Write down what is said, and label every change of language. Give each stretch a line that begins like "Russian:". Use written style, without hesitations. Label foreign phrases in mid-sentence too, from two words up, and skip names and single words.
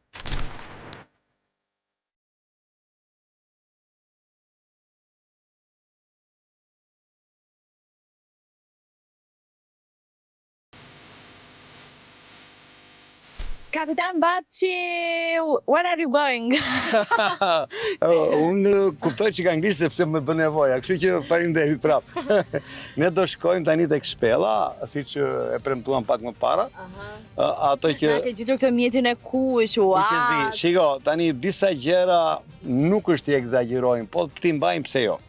Albanian: Kapitan Baçi,
English: where are you going?
Albanian: Unë kuptoj që ka anglisht sepse më bën nevoja, kështu që faleminderit prapë. Ne do shkojmë tani tek shpella, siç e premtuam pak më para. Ato që Na ke gjetur këtë mjetin e kuq, ua. Shiko, tani disa gjëra nuk është i egzagjerojmë, po ti mbajmë pse jo.